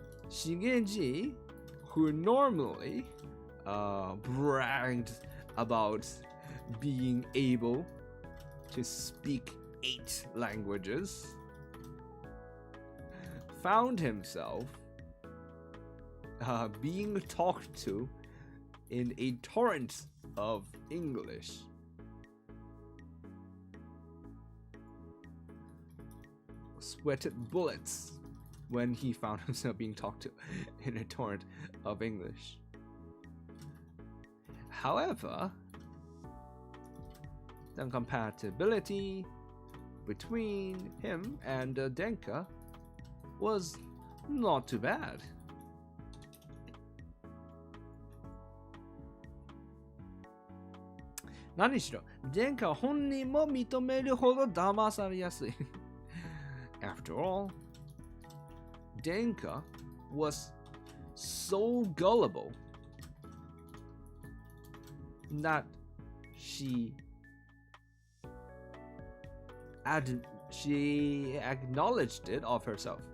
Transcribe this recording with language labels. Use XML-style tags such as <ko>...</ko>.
<en>Shigeji, who normally bragged about being able to speak 8 languages, found himself being talked to in a torrent of English. Sweated bullets when he found himself being talked to in a torrent of English. However, the compatibility between him and Denka was not too bad.</en> <ja>何しろ、殿下本人も認めるほど騙されやすい。</ja> <en>After all, 殿下 was so gullible that she acknowledged it of herself.</en>